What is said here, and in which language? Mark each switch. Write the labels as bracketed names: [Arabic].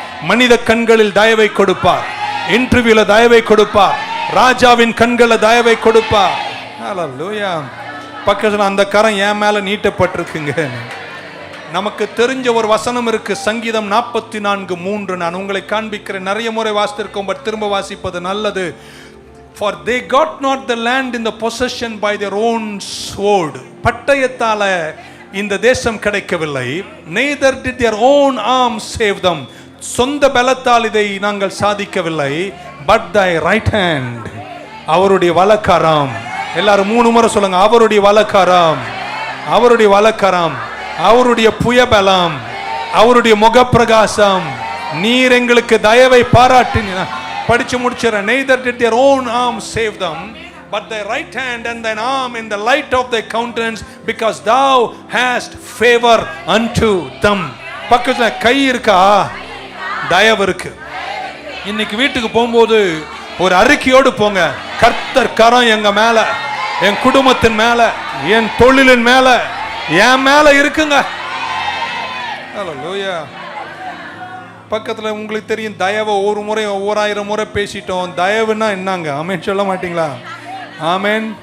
[Tamil] மனித கண்களில் தயவை கொடுப்பார், இன்டர்வியூல தயவை கொடுப்பார், ராஜாவின் கண்களில் தயவை கொடுப்பார். ஹல்லேலூயா. பக்கத்துல அந்த கரம் என் மேல நீட்டப்பட்டிருக்குங்க. நமக்கு தெரிஞ்ச ஒரு வசனம் இருக்கு, சங்கீதம் 44:3. நான் உங்களை காண்பிக்கிறேன், நிறைய முறை வாசித்திருக்கோம், பட் திரும்ப வாசிப்பது நல்லது. [English] For they got not the land in the possession by their own sword. [Tamil] பட்டயத்தால இந்த தேசம் கிடைக்கவில்லை. [English] Neither did their own arm save them. [Tamil] சொந்த பலத்தால் இதை நாங்கள் சாதிக்கவில்லை. [English] But thy right hand, [Tamil] அவருடைய வலக்கரம். எல்லாரும் 3 முறை சொல்லுங்க, அவருடைய வலக்கரம், அவருடைய வலக்கரம், அவருடைய புயபலம், அவருடைய முகப்பிரகாசம், நீர் எங்களுக்கு தயவை பாராட்டினார். படிச்சு முடிச்சிடறேன். [English] Neither did their own arm save them, but thy right hand and thine arm in the light of thy countenance, because thou hast favor unto them. [Tamil] பக்கத்துல கை இருக்கா, தயவு இருக்கு. இன்னைக்கு வீட்டுக்கு போகும்போது ஒரு அறிக்கையோடு போங்க, கர்த்தர் கரம் எங்க மேல, என் குடும்பத்தின் மேல, என் தொழிலின் மேல, என் மேல இருக்குங்க. ஹல்லேலூயா. பக்கத்துல உங்களுக்கு தெரியும், தயவை ஒரு முறை 1000 முறை பேசிட்டோம். தயவுனா என்னங்க? ஆமென் சொல்ல மாட்டீங்களா? ஆமென்.